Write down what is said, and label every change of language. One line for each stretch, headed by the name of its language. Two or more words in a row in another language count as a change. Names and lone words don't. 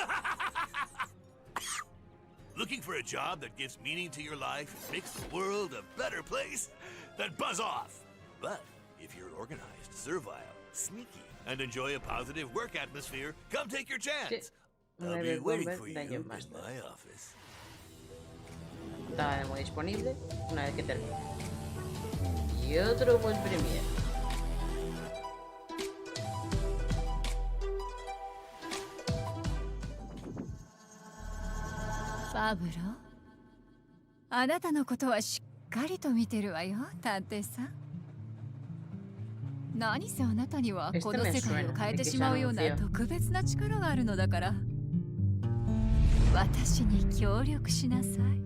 English: Looking for a job that gives meaning to your life and makes the world a better place? Then buzz off! But if you're organized, servile, sneaky, and enjoy a positive work atmosphere, come take your chance! I'll be waiting for you in my office.
Spanish: Está de nuevo disponible una vez que termine. Y otro buen premier.
Japanese: パブロ、あなたのことはしっかりと見てるわよ、探偵さん。何せあなたにはこの世界を変えてしまうような特別な力があるのだから、私に協力しなさい。